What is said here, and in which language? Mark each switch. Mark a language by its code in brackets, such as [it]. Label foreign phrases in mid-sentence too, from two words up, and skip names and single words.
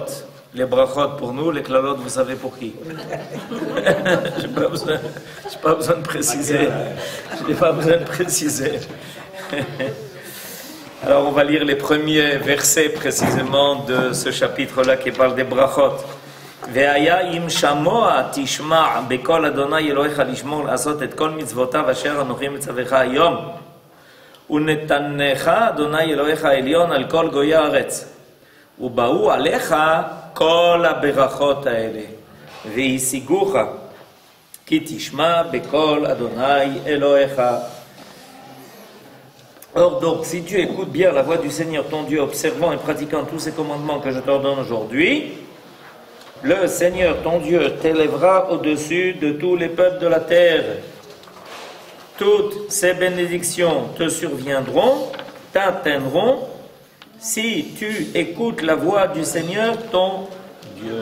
[fr] Les brachot pour nous, les klalot, vous savez pour qui? Je n'ai pas besoin de préciser. Je n'ai pas besoin de préciser. Alors on va lire les premiers versets précisément de ce chapitre-là qui parle des brachot. [he] והיה אם שמוע תשמע בקול אדוני אלהיך לשמר לעשות את כל מצותיו אשר אנכי מצוך היום ונתנך אדוני אלהיך עליון על כל גויי הארץ ובאו עליך כל הברכות האלה והשיגוך כי תשמע בקול אדוני אלוהיך. [fr] Or donc, si tu écoutes bien la voix du Seigneur ton Dieu, observant et pratiquant tous ces commandements que je t'ordonne aujourd'hui, le Seigneur ton Dieu t'élèvera au-dessus de tous les peuples de la terre. Toutes ces bénédictions te surviendront, t'atteindront, si tu écoutes la voix du Seigneur ton Dieu.